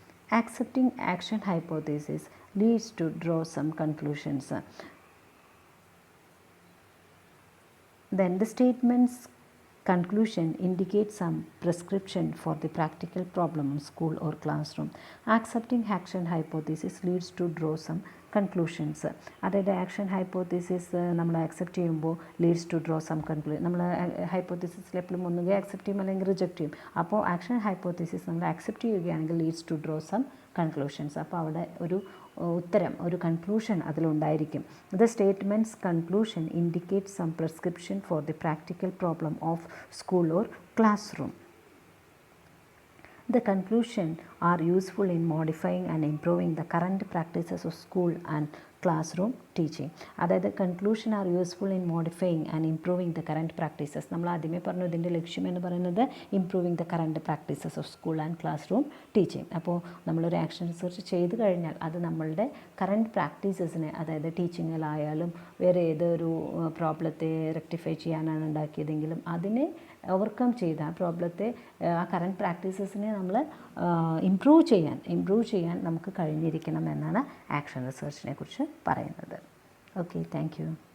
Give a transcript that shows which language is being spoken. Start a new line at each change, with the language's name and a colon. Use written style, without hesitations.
English: Accepting action hypothesis leads to draw some conclusions. Then the statement's conclusion indicates some prescription for the practical problem in school or classroom. Accepting action hypothesis leads to draw some conclusions.
Malayalam: അതായത് action hypothesis നമ്മൾ accept ചെയ്യുമ്പോൾ
English: Leads to draw some conclusion.
Malayalam: നമ്മൾ ഹൈപ്പോത്തസിസിൽ എപ്പോഴും ഒന്നുകിൽ accept ചെയ്യും അല്ലെങ്കിൽ reject ചെയ്യും. അപ്പോൾ ആക്ഷൻ ഹൈപ്പോത്തസിസ് നമ്മൾ ആക്സെപ്റ്റ് ചെയ്യുകയാണെങ്കിൽ
English: Leads to draw some conclusions.
Malayalam: അപ്പോൾ അവിടെ ഒരു ഉത്തരം, ഒരു conclusion അതിലുണ്ടായിരിക്കും.
English: The statements conclusion indicate some prescription for the practical problem of school or classroom. The conclusion are useful in modifying and improving the current practices of school and classroom teaching. അതായത് conclusion are useful in modifying and improving the current practices.
Malayalam: നമ്മൾ ആദ്യമേ പറഞ്ഞു ഇതിൻ്റെ ലക്ഷ്യം എന്ന് പറയുന്നത്
English: Improving the current practices of school and classroom teaching.
Malayalam: അപ്പോൾ നമ്മളൊരു ആക്ഷൻ റിസർച്ച് ചെയ്ത് കഴിഞ്ഞാൽ അത് നമ്മളുടെ കറണ്ട് പ്രാക്ടീസസിനെ, അതായത് ടീച്ചിങ്ങിലായാലും വേറെ ഏതൊരു പ്രോബ്ലത്തെ റെക്ടിഫൈ ചെയ്യാനാണ് ഉണ്ടാക്കിയതെങ്കിലും അതിനെ ഓവർകം ചെയ്ത് ആ പ്രോബ്ലത്തെ, ആ കറണ്ട് പ്രാക്ടീസസിനെ നമ്മൾ ഇംപ്രൂവ് ചെയ്യാൻ നമുക്ക് കഴിഞ്ഞിരിക്കണം എന്നാണ് ആക്ഷൻ റിസർച്ചിനെ കുറിച്ച് പറയുന്നത്.
English: Okay, thank you.